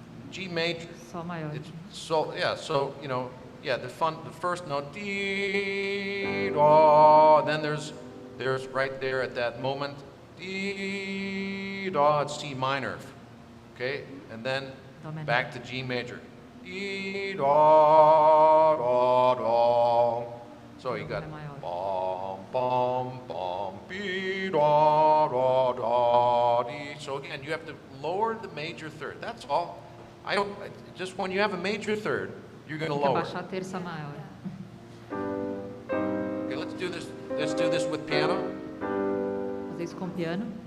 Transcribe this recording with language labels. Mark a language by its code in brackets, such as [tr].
[en] G major. [pt] Sol maior. [en] It's so yeah, so the first note dee da, then there's right there at that moment dee da, it's C minor, okay, and then [pt] Do minor. [en] back to G major dee da da da. So you got [pt] Do maior. bom bom bom be da da da dee. [en] So again, you have to lower the major third. That's all. Just when you have a major third, you're going to [pt] Tem que [en] lower. [pt] abaixar a terça maior. [en] Okay, let's do this. Let's do this with piano. [pt] Fazer isso com piano.